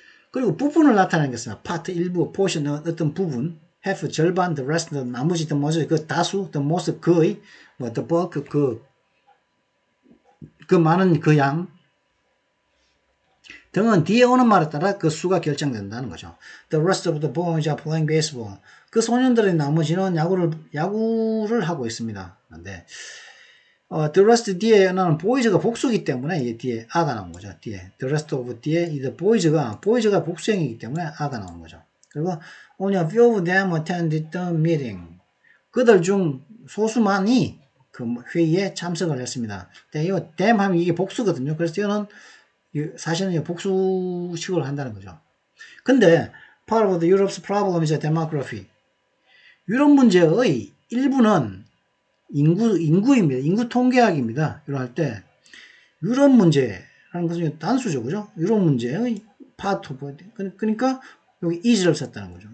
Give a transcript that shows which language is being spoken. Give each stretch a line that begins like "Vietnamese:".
Korean: 그리고 부분을 나타내는 게 있습니다. part, 일부, portion, 어떤 부분, half, 절반, the rest, 나머지, the most, 그 다수, the most, 거의, 뭐, the bulk, 그 많은 그 양 등은 뒤에 오는 말에 따라 그 수가 결정된다는 거죠.
English: The rest of the boys are playing baseball.
Korean: 그 소년들의 나머지는 야구를 하고 있습니다. 근데 the rest 뒤에 나는 boys가 복수이기 때문에 이 뒤에 a가 나온 거죠. 뒤에 the rest of 뒤에 the boys가 복수형이기 때문에 a가 나온 거죠. 그리고
English: only a few of them attended the meeting.
Korean: 그들 중 소수만이 그 회의에 참석을 했습니다. 근데 이 them 하면 이게 복수거든요. 그래서 이거는 사실은 복수식으로 한다는 거죠. 근데
English: part of the Europe's problem is demography.
Korean: 유럽 문제의 일부는 인구입니다. 인구 통계학입니다. 이럴 때 유럽 문제라는 것은 단수죠. 그죠? 유럽 문제의 part 그러니까 여기 is를 썼다는 거죠.